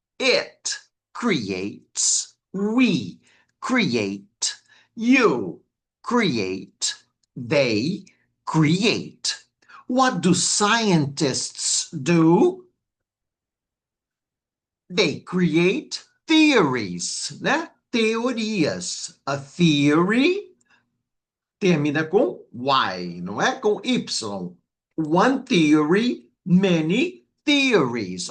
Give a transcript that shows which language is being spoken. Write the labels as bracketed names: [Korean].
[English] It creates. We create. You create. They create. What do scientists do? They create theories, né? [Portuguese] Teorias. [English] A theory [Portuguese] termina com Y, não é com Y. [English] One theory, many theories.